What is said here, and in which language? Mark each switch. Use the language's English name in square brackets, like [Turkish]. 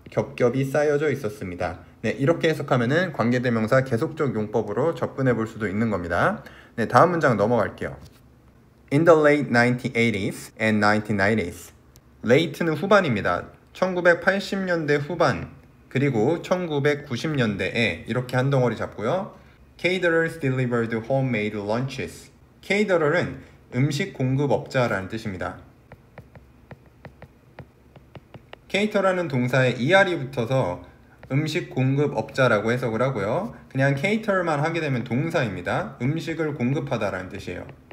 [Korean] 겹겹이 쌓여져 있었습니다. 네, 이렇게 해석하면은 관계대명사 계속적 용법으로 접근해 볼 수도 있는 겁니다. 네, 다음 문장 넘어갈게요. [English] In the late 1980s and 1990s. [Korean] late는 후반입니다. 1980년대 후반 그리고 1990년대에 이렇게 한 덩어리 잡고요. [English] Caterers delivered homemade lunches. [Korean] Caterer은 음식 공급업자라는 뜻입니다. cater라는 동사에 er이 붙어서 음식 공급업자라고 해석을 하고요. 그냥 cater만 하게 되면 동사입니다. 음식을 공급하다라는 뜻이에요.